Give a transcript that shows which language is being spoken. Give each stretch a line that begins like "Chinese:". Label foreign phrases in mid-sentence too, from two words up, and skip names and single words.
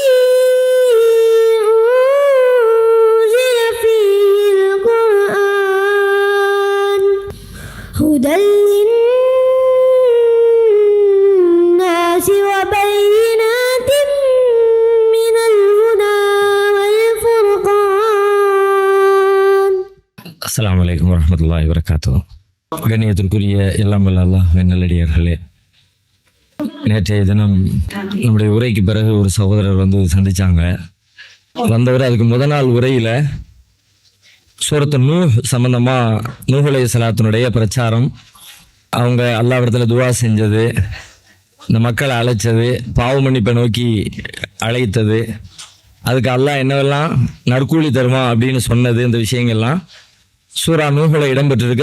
Arabic: أنزل فيه القرآن هدى للناس وبينات من الهدى والفرقان. السلام عليكم ورحمة الله وبركاته.
Tamil: கண்ணியத்திற்குரிய எல்லாம் வல்ல அல்லாஹ்வின் நல்லடியார்களே, நேற்றைய தினம் நம்முடைய உரைக்கு பிறகு ஒரு சகோதரர் வந்து சந்திச்சாங்க. வந்தவர் அதுக்கு முதல் நாள் உரையில சூரத்து நூஹ் சம்பந்தமா நூஹ் அலைஹிஸ்ஸலாத்தினுடைய பிரச்சாரம், அவங்க அல்லாஹ்விடத்துல துஆ செஞ்சது, இந்த மக்களை அழைச்சது, பாவ மன்னிப்பை நோக்கி அழைத்தது, அதுக்கு அல்லாஹ் என்னவெல்லாம் நற்கூலி தருமா அப்படின்னு சொன்னது, இந்த விஷயங்கள்லாம் சூரா நூஹ்ல இடம்பெற்றிருக்கு.